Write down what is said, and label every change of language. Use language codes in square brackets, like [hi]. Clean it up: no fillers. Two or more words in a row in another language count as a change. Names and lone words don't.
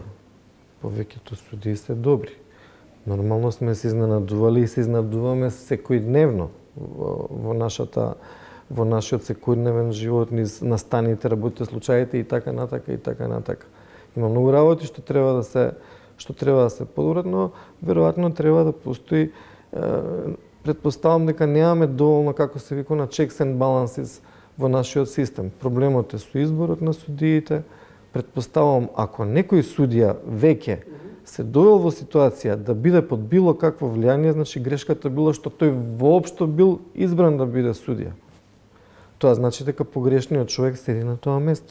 [mk] Повеќето судии се добри. Нормално сме се изненадували и се изненадуваме секојдневно во нашиот секојдневен живот, низ настаните, работите, случаите и така натака. Има многу работи што треба да се подобрат, но веројатно треба да постои. Предпоставам дека немаме доволно, како се вика, на [en] checks and balances [mk] во нашиот систем. Проблемот е со изборот на судиите. Предпоставам, ако некој судија веќе се довел во ситуација да биде под било какво влијание, значи грешката била што тој воопшто бил избран да биде судија. Тоа значи дека погрешниот човек седи на тоа место.